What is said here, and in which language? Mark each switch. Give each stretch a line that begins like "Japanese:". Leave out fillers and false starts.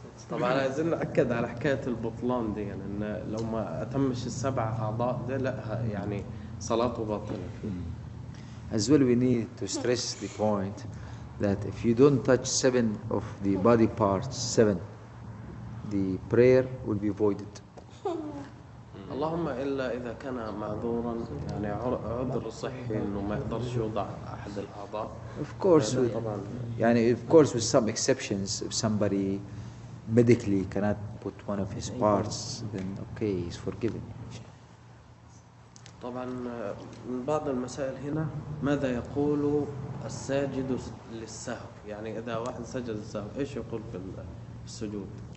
Arabic: طبعا عايزين نأكد على حكاية البطلان دي، يعني إن لو ما أتمش ال7 أعضاء ده لا يعني صلاته باطلة.
English: As well, we need to stress the point that if you don't touch 7 of the body parts, 7, the prayer will be voided.
Arabic: اللهم إلا إذا كان معذورا، يعني عذر صحي إنه ما يقدرش يوضع أحد الأعضاء.
English: Of course, of course, with some exceptions, if somebody medically cannot put one of his parts, then okay, he's forgiven.
Arabic: طبعا من بعض المسائل هنا ماذا يقول الساجد للسهو، يعني إذا واحد سجد السهو إيش يقول في السجود؟